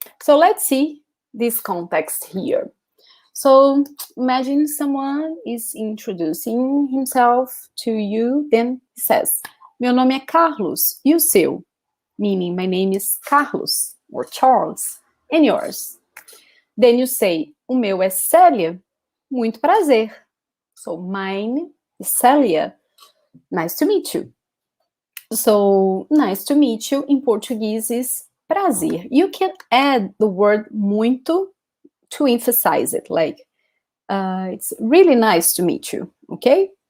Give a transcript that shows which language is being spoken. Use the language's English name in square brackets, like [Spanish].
[English] So let's see this context here. So imagine someone is introducing himself to you, then he says, [Portuguese] meu nome é Carlos, e o seu? [English] Meaning my name is Carlos or Charles, and yours. Then you say, [Portuguese] o meu é Célia, muito prazer. [English] So mine is Célia, nice to meet you. So nice to meet you in Portuguese is prazer. You can add the word muito to emphasize it, like it's really nice to meet you, okay?